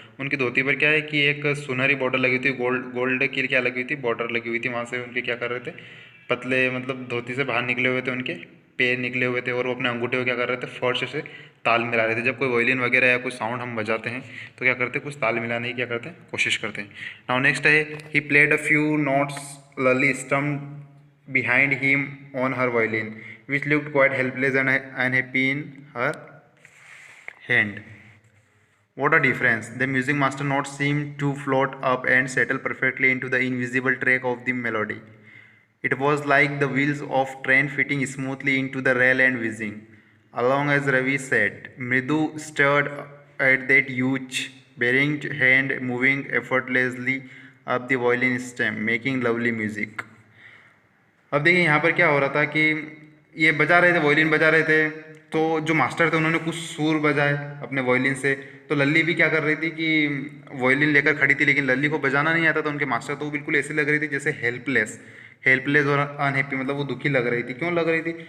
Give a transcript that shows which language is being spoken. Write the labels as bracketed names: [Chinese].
[Hindi] उनकी धोती पर क्या है कि एक सुनहरी बॉर्डर लगी हुई थी, गोल्ड गोल्ड की क्या लगी हुई थी, बॉर्डर लगी हुई थी। वहाँ से उनके क्या कर रहे थे, पतले मतलब धोती से बाहर निकले हुए थे उनके पैर निकले हुए थे, और वो अपने अंगूठे को क्या कर रहे थे, फर्श से ताल मिला रहे थे। जब कोई वॉयलिन वगैरह या कोई साउंड हम बजाते हैं तो क्या करते हैं, कुछ ताल मिलाने की क्या करते हैं, कोशिश करते हैं। [English] Now next है, he played a few notes, Lalli strummed behind him on her violin, which looked quite helpless and unhappy in her hand. What a difference! The music master notes seemed to float up and settle perfectly into the invisible track of the melody. It was like the wheels of train fitting smoothly into the rail and whizzing along as Ravi said. Mridu stared at that huge, bearing hand moving effortlessly up the violin stem, making lovely music. [Hindi] अब देखिए यहाँ पर क्या हो रहा था कि ये बजा रहे थे, वॉयलिन बजा रहे थे। तो जो मास्टर थे उन्होंने कुछ सुर बजाए अपने वॉयलिन से। तो लल्ली भी क्या कर रही थी कि वॉयलिन लेकर खड़ी थी, लेकिन लल्ली को बजाना नहीं आता था उनके मास्टर। तो वो बिल्कुल ऐसी लग रही थी जैसे हेल्पलेस, हेल्पलेस और अनहैप्पी, मतलब वो दुखी लग रही थी। क्यों लग रही थी?